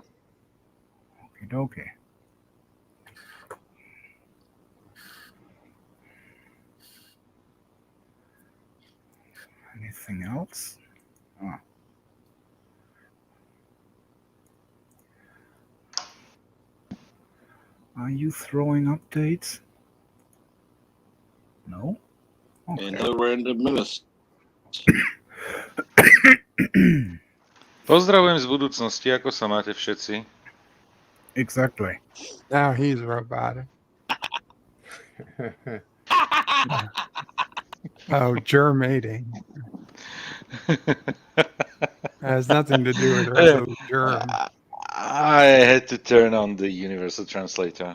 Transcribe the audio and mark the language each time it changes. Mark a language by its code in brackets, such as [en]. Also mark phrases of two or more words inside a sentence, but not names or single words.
[en] Okay. Anything else? Ah. Are you throwing updates? No? And Okay. no random minutes. [sk] Pozdravujem z budúcnosti, ako sa máte všetci? [en] Exactly. Now he's robotic. Oh, germating. Has nothing to do with resolute germ. I had to turn on the universal translator.